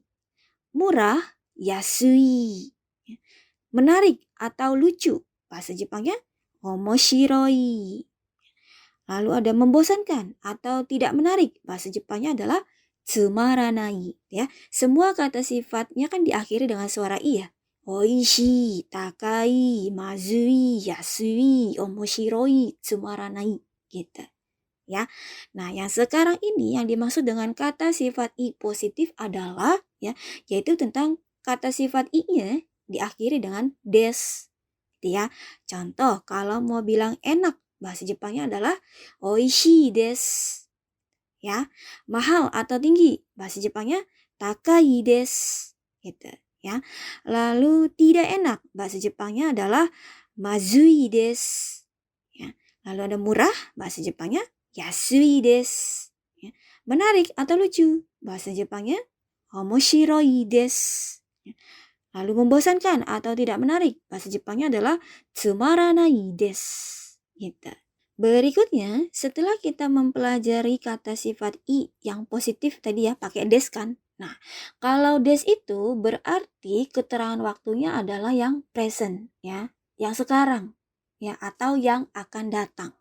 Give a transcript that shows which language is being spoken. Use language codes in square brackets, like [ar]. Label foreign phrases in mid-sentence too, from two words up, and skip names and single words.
[id] Murah, yasui. Ya. Menarik atau lucu, bahasa Jepangnya omoshiroi. Lalu ada membosankan atau tidak menarik, bahasa Jepangnya adalah tsumaranai. Ya, semua kata sifatnya kan diakhiri dengan suara i ya. [ja] おいしい、高い、まずい、安い、面白い、つまらない gitu. [id] Ya. Nah, yang sekarang ini yang dimaksud dengan kata sifat i positif adalah ya, yaitu tentang kata sifat i-nya diakhiri dengan des. Gitu ya. Contoh, kalau mau bilang enak, bahasa Jepangnya adalah [ja] おいしいです. [id] Ya. Mahal atau tinggi, bahasa Jepangnya [ja] 高いです. [id] Gitu ya. Lalu tidak enak, bahasa Jepangnya adalah [ja] まずいです. [id] Ya. Lalu ada murah, bahasa Jepangnya [ja] 安いです. [id] Ya. Menarik atau lucu, bahasa Jepangnya [ja] 面白いです. [id] Ya. Lalu membosankan atau tidak menarik, bahasa Jepangnya adalah [ja] つまらないです. [id] Gitu. Berikutnya, setelah kita mempelajari kata sifat i yang positif tadi ya, pakai des kan. Nah, kalau des itu berarti keterangan waktunya adalah yang present ya, yang sekarang ya, atau yang akan datang.